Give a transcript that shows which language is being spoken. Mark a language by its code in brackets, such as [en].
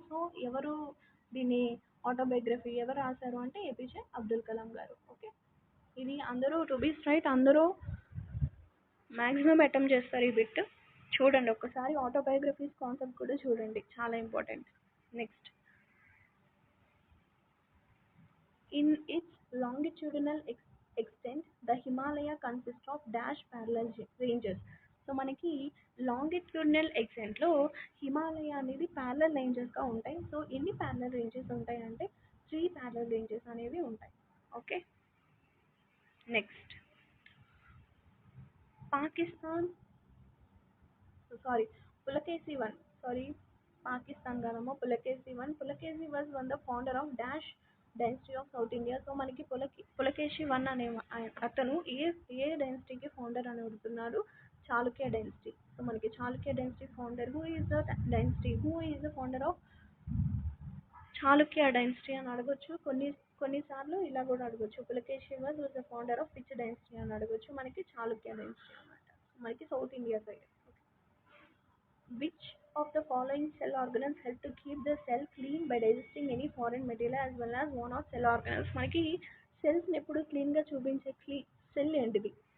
[te] So ఎవరు దీన్ని autobiography ఎవరు రాశారు అంటే ఏపీజే అబ్దుల్ కలాం గారు. ఓకే. ఇది అందరూ [en] to be straight [te] అందరూ మ్యాక్సిమం అటెంప్ట్ చేస్తారు ఈ బిట్. చూడండి ఒక్కసారి ఆటోబయోగ్రఫీస్ కాన్సెప్ట్ కూడా చూడండి, చాలా important. [en] Next, in its longitudinal extent, the Himalaya consists of dash parallel ranges. [te] So మనకి లాంగిట్యూడినల్ ఎక్స్టెంట్లో హిమాలయ అనేది ప్యారలల్ రేంజెస్గా ఉంటాయి. సో ఎన్ని ప్యారలల్ రేంజెస్ ఉంటాయి అంటే 3 ప్యారలల్ రేంజెస్ అనేవి ఉంటాయి. Okay. [en] next, Pakistan sorry Pulakesi one sorry Pakistan [te] కాదమ్మా, [en] Pulakesi was one the founder of dash dynasty of south India. [te] So మనకి పులకేషి వన్ అనే అతను ఏ డైనస్టీకి ఫౌండర్ అని అడుగుతున్నారు? చాళుక్య డైనస్టీ. సో మనకి Chalukya dynasty founder, [en] who is the founder of Chalukya dynasty [te] అని అడగొచ్చు. కొన్నిసార్లు ఇలా కూడా అడగొచ్చు, [en] Pulakeshi was the founder of which dynasty [te] అని అడగొచ్చు. మనకి చాళుక్య డైనస్టీ అనమాట, మనకి south India side. [en] Which of the following cell organelles help to keep the cell clean by digesting any foreign material as well as one of cell organelles? [te] మనకి cells ని ఎప్పుడు clean గా చూపించే సెల్ ఏంటిది?